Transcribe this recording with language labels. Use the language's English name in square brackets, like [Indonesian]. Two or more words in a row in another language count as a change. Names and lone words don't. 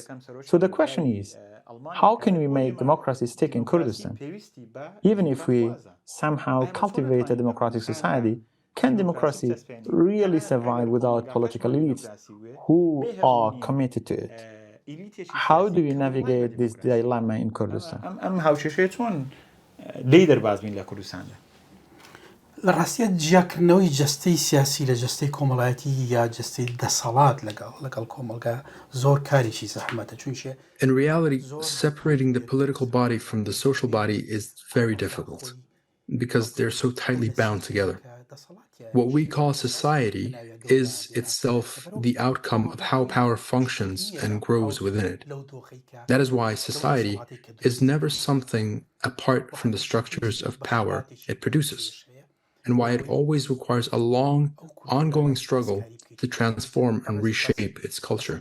[English] So the question is, how can we make democracy stick in Kurdistan? Even if we somehow cultivate a democratic society, can democracy really survive without political elites who are committed to it? How do we navigate this dilemma in Kurdistan? [Central Kurdish] لە ڕاستیە جیاکردنەوەی جەستەی سیاسی لە جەستەی کۆمەڵایەتی یا جەستەی دەسەڵات لەگەڵ کۆمەلگا زۆر کاریشی زەحمەتە چونکە [English] In reality, separating the political body from the social body is very difficult because they're so tightly bound together. What we call society is itself the outcome of how power functions and grows within it. That is why society is never something apart from the structures of power it produces, and why it always requires a long, ongoing struggle to transform and reshape its culture.